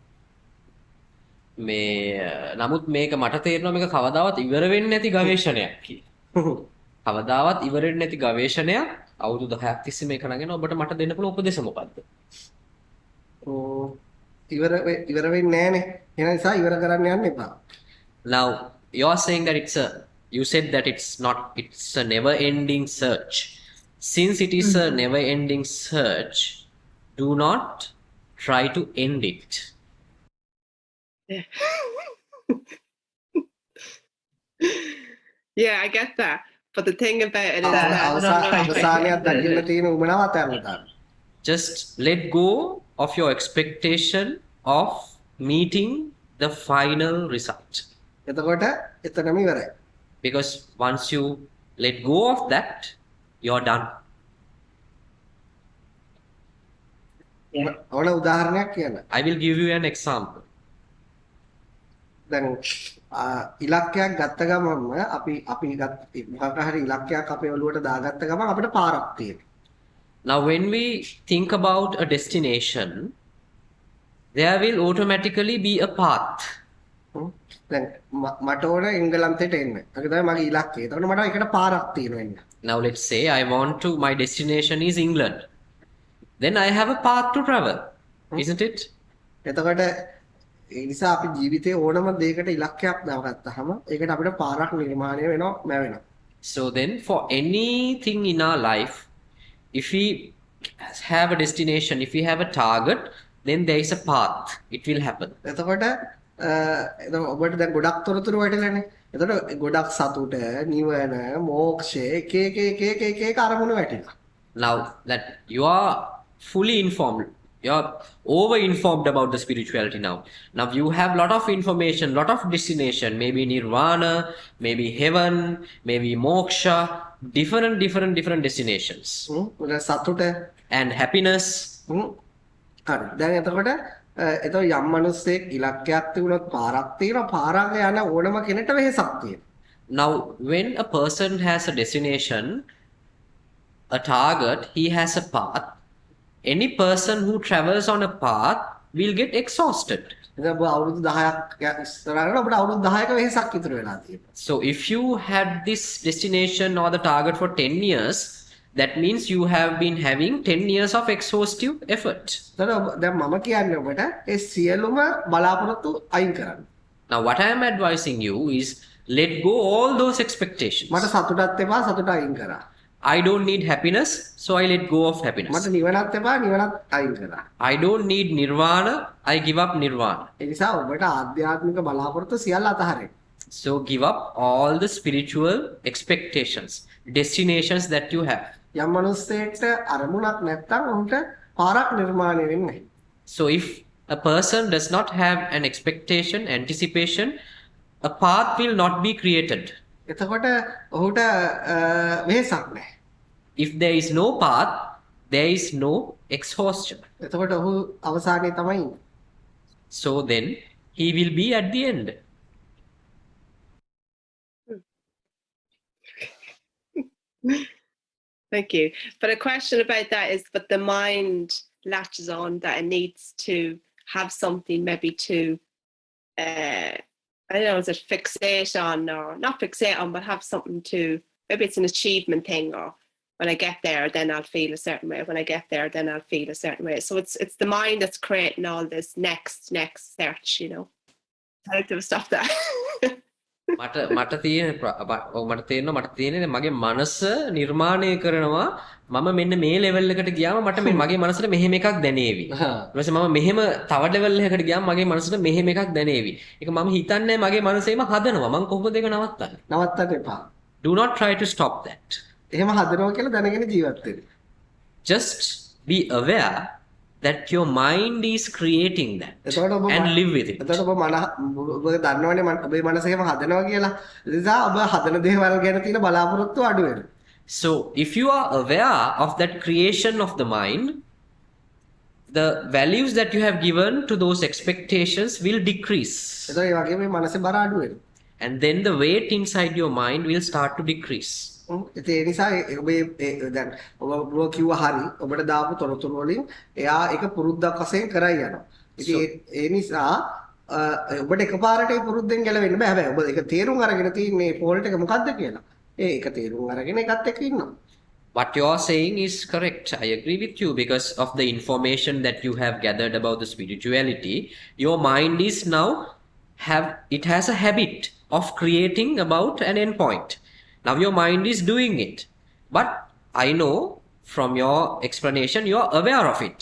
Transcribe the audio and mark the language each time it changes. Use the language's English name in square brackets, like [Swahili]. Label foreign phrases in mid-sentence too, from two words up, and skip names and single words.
[Sinhala] මේ නමුත් මේක මට තේරෙනවා මේක කවදාවත් ඉවර වෙන්නේ නැති ගවේෂණයක් කියලා. කවදාවත් ඉවර වෙන්නේ නැති ගවේෂණයක් අවුරුදු 10ක් තිස්සේ මේක නගෙන ඔබට මට දෙන්න පුළුවන් උපදේශ මොකක්ද? ඉවර වෙන්නේ නැහනේ. ඒ නිසා ඉවර කරන්න යන්න එපා. [English] Now you are saying that you said that it's a never ending search. Since it is a never ending search, do not try to end it. Yeah, I get that. But the thing about it is [Sinhala] අවසානයක් දකින්න තියෙන උමනාවත් යන්න. [English] Just let go of your expectation of meeting the final result. [Sinhala] එතකොට එතනම ඉවරයි. [English] Because once you let go of that, you're done. [Sinhala] ඕන උදාහරණයක් කියන්න. [English] I will give you an example. [Sinhala] දැන් ඉලක්කයක් ගත්ත ගමන්ම අපි මොකක් හරි ඉලක්කයක් අපේ ඔළුවට දාගත්ත ගමන් අපිට පාරක් තියෙනවා. [English] Now, when we think about a destination, there will automatically be a path. [Sinhala] දැන් මට ඕන එංගලන්තයට එන්න. ඒක තමයි මගේ ඉලක්කය. එතකොට මට ඒකට පාරක් තියෙනවා එන්න. [English] Now, let's say my destination is England. Then I have a path to travel, isn't it? [Sinhala] එතකොට ඒ නිසා අපි ජීවිතේ ඕනම දෙයකට ඉලක්කයක් දාගත්තාම ඒකට අපිට පාරක් නිර්මාණය වෙනවා. [English] So then, for anything in our life, if we have a destination, if we have a target, then there is a path. It will happen. [Sinhala] එතකොට ඔබට දැන් ගොඩක් තොරතුරු වැටෙලානේ. එතකොට ගොඩක් සතුට, නිවන, මෝක්ෂය එක අරමුණු වැටෙනවා. [English] Now that you are fully informed, you are over-informed about the spirituality now. Now you have lot of information, lot of destination, maybe nirvana, maybe heaven, maybe moksha, different destinations. [Sinhala] සතුට [English] And happiness. [Sinhala] හරි. දැන් එතකොට යම් මිනිස්සෙක් ඉලක්කයක් තිබුණොත් පාරක් තියෙනවා. පාරක් යන ඕනම කෙනෙක්ට වෙහසක් තියෙනවා. [English] Now when a person has a destination, a target, he has a path. Any person who travels on a path will get exhausted. [Sinhala] ඉතින් ඔබ අවුරුදු 10ක් ඉස්සරහට ඔබට අවුරුදු 10ක වෙහසක් ඉතුරු වෙලා තියෙනවා. [English] So if you had this destination or the target for 10 years, that means you have been having 10 years of exhaustive effort. [Sinhala] එතකොට දැන් මම කියන්නේ ඔබට ඒ සියලුම බලාපොරොත්තු අයින් කරන්න. [English] Now what I am advising you is let go all those expectations. [Sinhala] මට සතුටක් එපා, සතුට අයින් කරා. [English] I don't need happiness, so I let go of happiness. [Sinhala] මට නිවනක් එපා, නිවනත් අයින් කරා. [English] I don't need nirvana, I give up nirvana. [Sinhala] ඒ නිසා ඔබට ආධ්‍යාත්මික බලාපොරොත්තු සියල්ල අතහරින්න. [English] So give up all the spiritual expectations, destinations that you have. [Sinhala] යම් මිනිස්සෙක්ට අරමුණක් නැත්නම් ඔහුට පාරක් නිර්මාණය වෙන්නේ නැහැ. [English] So if a person does not have an expectation, anticipation, a path will not be created. [Sinhala] එතකොට ඔහුට වෙහසක් නැහැ. [English] If there is no path, there is no exhaustion. [Sinhala] එතකොට ඔහු අවසානයේ තමයි ඉන්නේ. [English] So then he will be at the end. Thank you. But a question about that is, but the mind latches on that it needs to have something maybe to, I don't know, is it fixate on or not fixate on, but have something to, maybe it's an achievement thing, or when I get there, then I'll feel a certain way. When I get there, then I'll feel a certain way. So it's the mind that's creating all this next search, you know. I like to stop that. [Sinhala] මට තේරෙනවා මගේ මනස නිර්මාණය කරනවා මම මෙන්න මේ ලෙවල් එකට ගියාම මට මගේ මනසට මෙහෙම එකක් දැනේවි. ඊට පස්සේ මම මෙහෙම තව ලෙවල් එකකට ගියාම මගේ මනසට මෙහෙම එකක් දැනේවි. ඒක මම හිතන්නේ මගේ මනසේම හදනවා. මම කොහොමද ඒක නවත්තන්නේ? නවත්තන්න එපා. [English] Do not try to stop that. [Sinhala] එහෙම හදනවා කියලා දැනගෙන ජීවත් වෙන්න. [English] Just be aware that your mind is creating that and live with it. [Sinhala] එතකොට ඔබ දන්නවනේ ඔබේ මනස එහෙම හදනවා කියලා. ඒ නිසා ඔබ හදන දේවල් ගැන තියෙන බලාපොරොත්තු අඩු වෙනවා. [English] So if you are aware of that creation of the mind, the values that you have given to those expectations will decrease. [Sinhala] එතකොට ඒ වගේම මේ මනසේ බර අඩු වෙනවා. [English] And then the weight inside your mind will start to decrease. [Sinhala] ඒ නිසා ඔබේ දැන් ඔබ කිව්වා හරි ඔබට දාපු තොරතුරු වලින් එයා ඒක පුරුද්දක් වශයෙන් කරයි යනවා. ඉතින් ඒ නිසා ඔබට එකපාරට ඒ පුරුද්දෙන් ගැලවෙන්න බෑ. හැබැයි ඔබ ඒක තේරුම් අරගෙන තින්නේ ෆෝල්ට් එක මොකද්ද කියලා. ඒක තේරුම් අරගෙන එකත් එක්ක ඉන්නවා. [English] What you are saying is correct. I agree with you because of the information that you have gathered about the spirituality. Your mind is now it has a habit of creating about an endpoint. Now your mind is doing it. But I know from your explanation, you are aware of it.